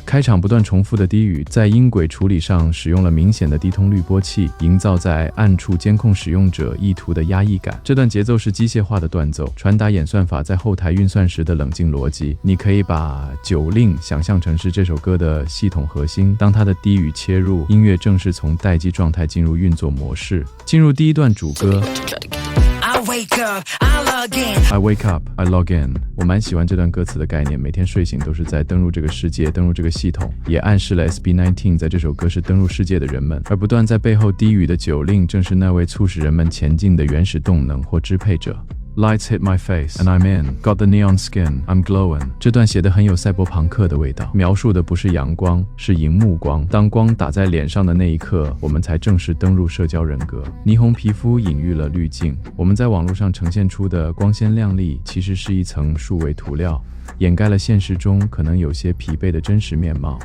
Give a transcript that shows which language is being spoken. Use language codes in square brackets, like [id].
[zh] 開場不斷重複的低語，在音軌處理上使用了明顯的低通濾波器，營造在暗處監控使用者意圖的壓抑感。這段節奏是機械化的斷奏，傳達演算法在後台運算時的冷靜邏輯。你可以把九令想象成是這首歌的系統核心，當它的低語切入，音樂正式從待機狀態進入運作模式。進入第一段主歌 [en] I wake up, I log in。 [zh] 我蠻喜歡這段歌詞的概念，每天睡醒都是在登入這個世界，登入這個系統，也暗示了 SB19 在這首歌是登入世界的人們，而不斷在背後低語的九令正是那位促使人們前進的原始動能或支配者。 [en] Lights hit my face, and I'm in. Got the neon skin, I'm glowing. [zh] 這段寫得很有賽博朋克的味道，描述的不是陽光，是熒幕光。當光打在臉上的那一刻，我們才正式登入社交人格。霓虹皮膚隱喻了濾鏡，我們在網絡上呈現出的光鮮亮麗，其實是一層數位塗料，掩蓋了現實中可能有些疲憊的真實面貌。